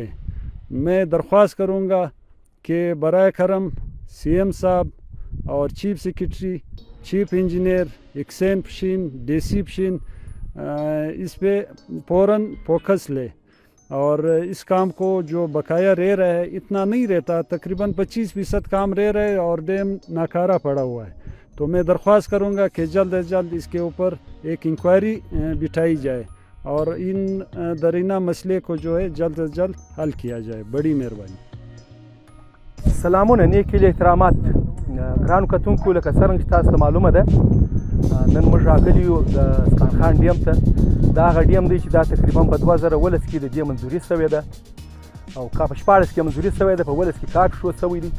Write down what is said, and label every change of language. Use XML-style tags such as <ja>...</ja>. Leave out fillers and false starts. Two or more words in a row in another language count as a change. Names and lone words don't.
<ur>میں درخواست کروں گا کہ برائے کرم سی ایم صاحب اور</ur> <en>Chief Secretary, Chief Engineer,</en> <ur>اکسین پشین، ڈی سی پشین اس پہ فوراً فوکس لے اور اس کام کو جو بقایا رہ رہا ہے، اتنا نہیں رہتا، تقریباً 25% کام رہ رہا ہے اور ڈیم ناکارہ پڑا ہوا ہے. تو میں درخواست کروں گا کہ جلد از جلد اس کے اوپر ایک انکوائری بٹھائی جائے اور ان درینہ مسئلے کو جو ہے جلد از جلد حل کیا جائے. بڑی مہربانی.</ur> <ps>سلامونه، نیک هیلې احترامات. ګرانو کتونکو، لکه څرنګه چې تاسو ته معلومه ده، نن موږ راغلي یو د سکان خان ډیم ته. دا هغه ډیم دی چې دا تقریبا په 2019 کې د دې منظوري شوې ده او په 14 کې منظوري شوې ده، په 20 کې کار شو شوی دی.</ps>